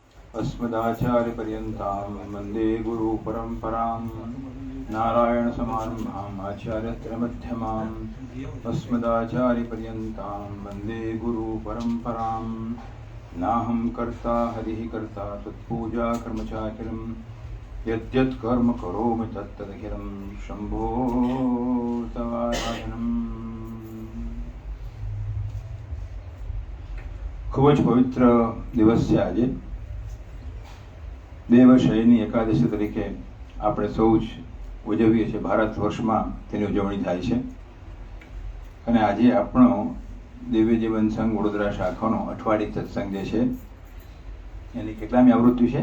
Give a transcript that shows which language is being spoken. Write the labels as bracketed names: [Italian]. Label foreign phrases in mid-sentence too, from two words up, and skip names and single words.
[Sanskrit] अस्मदाचार्यपर्यन्तां वन्दे गुरुपरम्परां नारायणसमारम्भाम् आचार्यत्रयमध्यमाम् अस्मदाचार्यपर्यन्तां वन्दे गुरुपरम्परां नाहं कर्ता हरिः कर्ता तत्पूजा कर्म चाखिलं यद्यत् कर्म करोमि तत्तदखिलं शम्भो तवाराधनम्। [Gujarati] ખૂબ જ પવિત્ર દિવસ છે આજે. દેવશયની એકાદશી તરીકે આપણે સૌ જ ઉજવીએ છીએ. ભારત વર્ષમાં તેની ઉજવણી થાય છે અને આજે આપણો દિવ્ય જીવન સંઘ વડોદરા શાખાનો અઠવાડિક સત્સંગ જે છે એની કેટલામી આવૃત્તિ છે?